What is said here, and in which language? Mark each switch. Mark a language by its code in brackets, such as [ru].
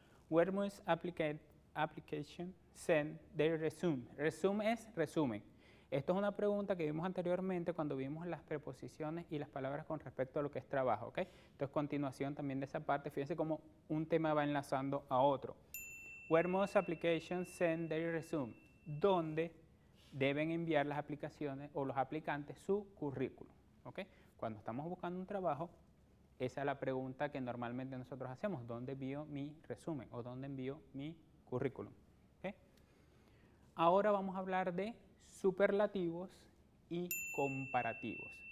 [en] Where must application send their resume? [es] Resume es resumen. Esto es una pregunta que vimos anteriormente cuando vimos las preposiciones y las palabras con respecto a lo que es trabajo. ¿Okay? Entonces, continuación también de esa parte, fíjense cómo un tema va enlazando a otro. [en] Where must applications send their resume? [es] ¿Dónde deben enviar las aplicaciones o los aplicantes su currículum? ¿Okay? Cuando estamos buscando un trabajo, esa es la pregunta que normalmente nosotros hacemos. ¿Dónde envío mi resumen o dónde envío mi currículum? ¿Okay? Ahora vamos a hablar de superlativos y comparativos.